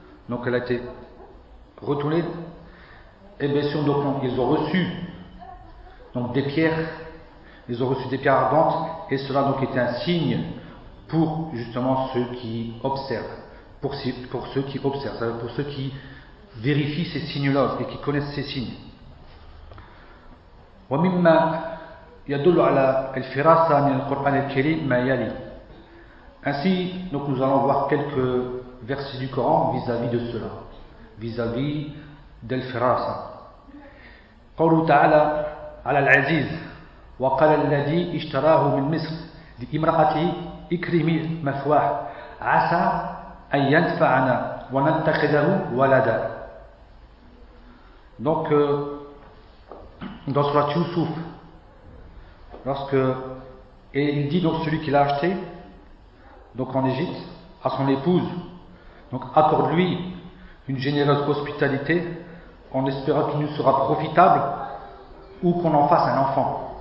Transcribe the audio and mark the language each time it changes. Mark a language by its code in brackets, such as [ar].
[fr] Donc elle a été retournée. Et bien sûr, donc, ils ont reçu donc, des pierres. Ils ont reçu des pierres ardentes. Et cela donc était un signe pour justement ceux qui observent. Pour ceux qui observent, c'est-à-dire pour ceux qui vérifient ces signes-là et qui connaissent ces signes. [ar] ومما يدل على الفراسة من القرآن الكريم ما يلي. [fr] Ainsi, donc nous allons voir quelques versets du Coran vis-à-vis de cela, vis-à-vis de الفراسة. [ar] قوله تعالى على العزيز وقال الذي اشتراه من مصر لامرأته اكرمي مثواه عسى أن ينفعنا ونتخذه ولدا. [fr] Donc dans Surat Yusuf, lorsque, et il dit donc celui qui l'a acheté, donc en Égypte, à son épouse, donc accorde-lui une généreuse hospitalité en espérant qu'il nous sera profitable ou qu'on en fasse un enfant.